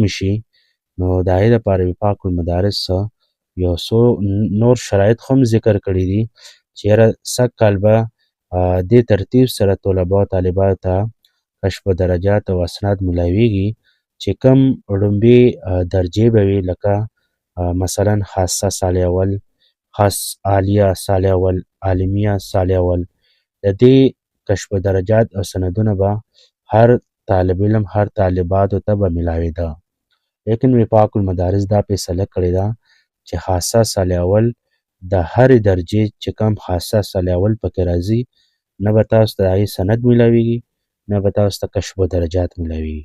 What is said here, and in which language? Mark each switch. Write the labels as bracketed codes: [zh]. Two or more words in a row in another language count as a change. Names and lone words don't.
[ps] شي نو د هغې دپاره وفاق المدارس یو څو نور شرایط خو هم ذکر کړي دي چې یاره سږ کال به دې ترتیب سره طلبا او طالباتو ته کشف درجات او اسناد ملاویږي چې کم ړومبې درجې به وي لکه مثلا خاصه سال اول، خاص عالیه سال اول، عالمیه سال اول. د دې کشف درجات او سندونه به هر طالب علم هر طالباتو ته به ملاوېده. لیکن وفاق المدارس دا فیصله کړې ده چې خاصه سال اول د هرې درجې چې کم خاصه سال اول پکې راځي نه به تاسو ته د هغې سند ملاویږي نه به تاسو ته کشف درجات ملاویږي.